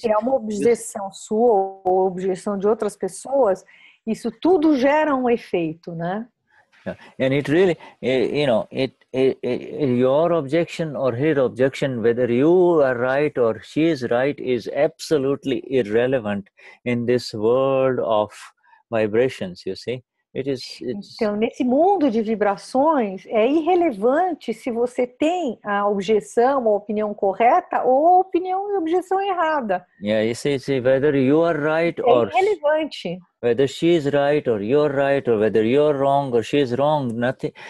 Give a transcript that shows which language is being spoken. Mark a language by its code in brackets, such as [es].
[pt] Se é uma objeção sua ou objeção de outras pessoas, isso tudo gera um efeito, né? [en] Yeah. And it really, you know, your objection or his objection, whether you are right or she is right, is absolutely irrelevant in this world of vibrations, you see. [pt] Então, nesse mundo de vibrações, é irrelevante se você tem a objeção, a opinião correta ou a opinião e objeção errada. [en] Yeah, you see, whether you are right or [pt] irrelevante. [en] Whether she is right or you're right, or whether you're wrong or she is wrong, nothing.